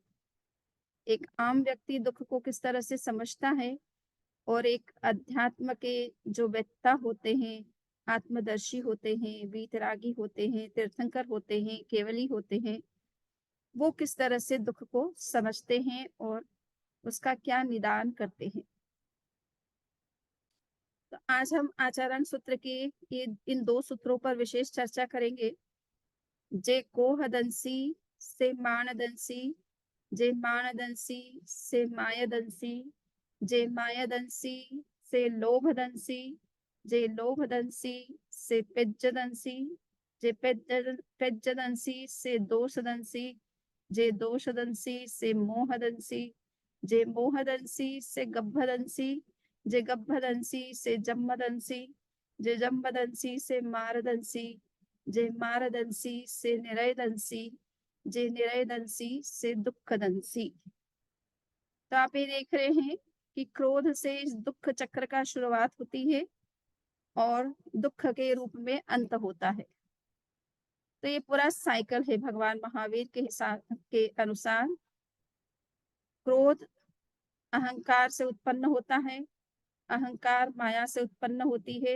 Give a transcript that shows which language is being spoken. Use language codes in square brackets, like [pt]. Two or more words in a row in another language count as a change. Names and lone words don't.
[hi] एक आम व्यक्ति दुख को किस तरह से समझता है और एक अध्यात्म के जो वेत्ता होते हैं, आत्मदर्शी होते हैं, वीतरागी होते हैं, तीर्थंकर होते हैं, केवली होते हैं, वो किस तरह से दुख को समझते हैं और उसका क्या निदान करते हैं। तो आज हम आचरण सूत्र के ये इन दो सूत्रों पर विशेष चर्चा करेंगे। [pra] जे कोहदंसी से माणदंसी, जे माणदंसी से मायदंसी, जे मायदंसी से लोभदंसी, जे लोभदंसी से पेज्जदंसी, जे पेज्जदंसी से दोषदंसी, जे दोषदंसी से मोहदंसी, जे मोहदंसी से गब्भदंसी, जे गब्भदंसी से जम्मदंसी, जे जम्मदंसी से मारदंसी, जे मारदंसी से निरयदंसी, जे निरयदंसी से दुखदंसी। [hi] तो आप ये देख रहे हैं कि क्रोध से इस दुख चक्र का शुरुआत होती है और दुख के रूप में अंत होता है। तो ये पूरा साइकिल है। भगवान महावीर के हिसाब के अनुसार क्रोध अहंकार से उत्पन्न होता है, अहंकार माया से उत्पन्न होती है,